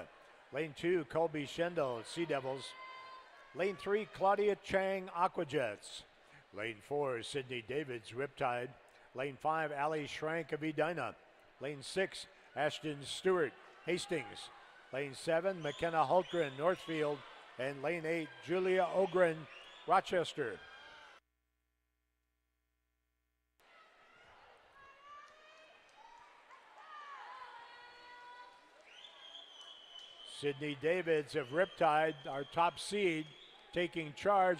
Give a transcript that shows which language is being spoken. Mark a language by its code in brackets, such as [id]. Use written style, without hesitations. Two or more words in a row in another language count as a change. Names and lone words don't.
[en] Lane 2, Colby Schendel, Sea Devils. Lane 3, Claudia Chang, Aquajets. Lane 4, Sydney Davids, Riptide. Lane 5, Allie Schrank of Edina. Lane 6, Ashton Stewart, Hastings. Lane 7, McKenna Hultgren, Northfield. And lane 8, Julia Ogren, Rochester. Sydney Davids of Riptide, our top seed, taking charge.